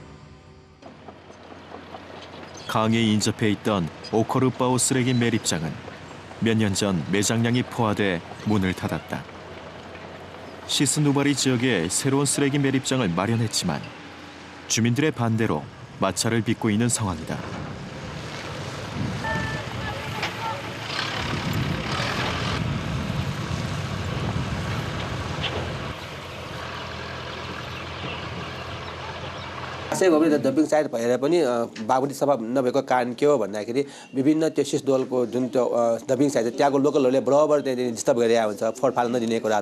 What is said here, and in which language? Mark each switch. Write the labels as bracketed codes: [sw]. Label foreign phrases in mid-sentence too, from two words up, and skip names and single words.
[ko] 강에 인접해 있던 오코르바오 쓰레기 매립장은 몇 년 전 매장량이 포화돼 문을 닫았다. 시스누바리 지역에 새로운 쓰레기 매립장을 마련했지만 주민들의 반대로 마찰을 빚고 있는 상황이다. [ne] खासै हो भने [en] dumping site [ne] भएर पनि बागमती सफा नभएको कारण के हो भन्दाखेरि विभिन्न त्यो सिसदोलको जुन त्यो [en] dumping site [ne] छ त्यहाँको लोकलहरूले बराबर त्यहाँ डिस्टर्ब गरिरहेको हुन्छ, फोहोर फाल्न नदिने कुराहरू।